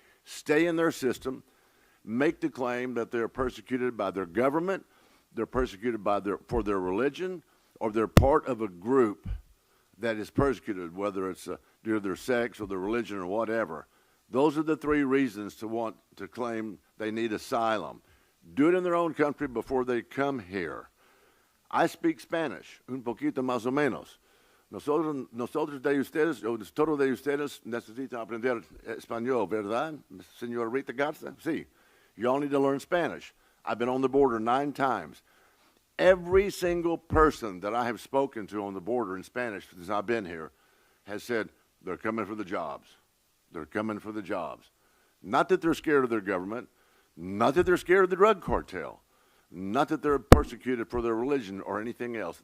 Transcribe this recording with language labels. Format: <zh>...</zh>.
<en>Stay in their system, make the claim that they're persecuted by their government, they're persecuted for their religion, or they're part of a group that is persecuted, whether it's due to their sex or their religion or whatever. Those are the 3 reasons to want to claim they need asylum. Do it in their own country before they come here. I speak Spanish,</en> <es>un poquito más o menos. Nosotros de ustedes, todos de ustedes necesitan aprender español, ¿verdad, señorita Garza? Sí.</es> <en>You all need to learn Spanish. I've been on the border 9 times. Every single person that I have spoken to on the border in Spanish since I've been here has said they're coming for the jobs. They're coming for the jobs. Not that they're scared of their government, not that they're scared of the drug cartel, not that they're persecuted for their religion or anything else.</en>